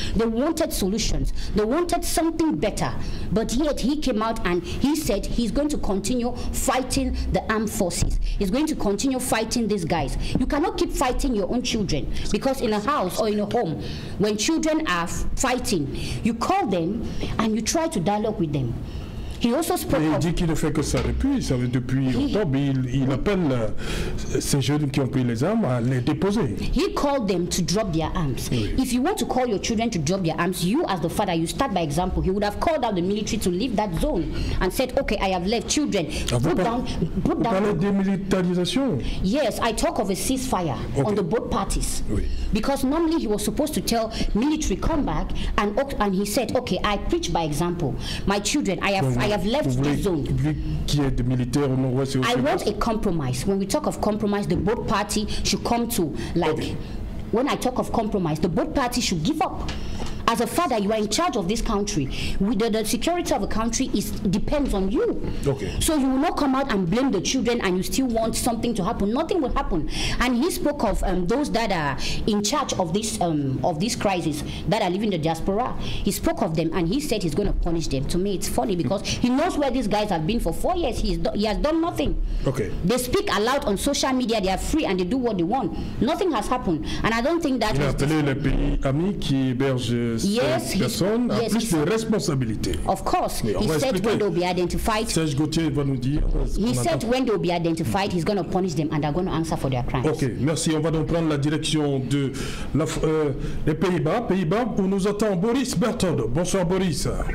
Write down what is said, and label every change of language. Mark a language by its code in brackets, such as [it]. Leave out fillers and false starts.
[en] They wanted solutions. They wanted something better. But yet he came out and he said he's going to continue fighting the armed forces. He's going to continue fighting these guys. You cannot keep fighting your own children, because in a house or in a home, when children are fighting, you call them and you try to dialogue with them. He also spoke [fr] il dit qu'il ne fait que ça depuis octobre. Il appelle ces jeunes qui ont pris les armes à les déposer. [en] He called them to drop their arms. [fr] Oui. [en] If you want to call your children to drop their arms, you as the father, you start by example. He would have called out the military to leave that zone and said, okay, I have left. Children, put down. [fr] Vous parlez de démilitarisation? [en] Yes, I talk of a ceasefire on the both parties. [fr] Oui. [en] Because normally he was supposed to tell military come back, and he said, okay, I preach by example. My children, I have left the zone. I want a compromise. When we talk of compromise, the both party should come to when I talk of compromise, the both parties should give up. As a father, you are in charge of this country. The security of a country depends on you. Okay. So you will not come out and blame the children and you still want something to happen. Nothing will happen. And he spoke of those that are in charge of this crisis, that are living in the diaspora. He spoke of them and he said he's going to punish them. To me, it's funny because he knows where these guys have been for 4 years. He has done nothing. Okay. They speak aloud on social media. They are free and they do what they want. Nothing has happened. And I don't think that [fr] il a appelé les pays amis qui hébergent ces personnes à plus de responsabilités. [en] Of course. He said when they'll be identified. [fr] Serge Gauthier va nous dire. [en] He said when they'll be identified, he's going to punish them and they're going to answer for their crimes. [fr] Ok, merci. On va donc prendre la direction de les Pays-Bas. Pays-Bas, où nous attend Boris Berthold. Bonsoir Boris.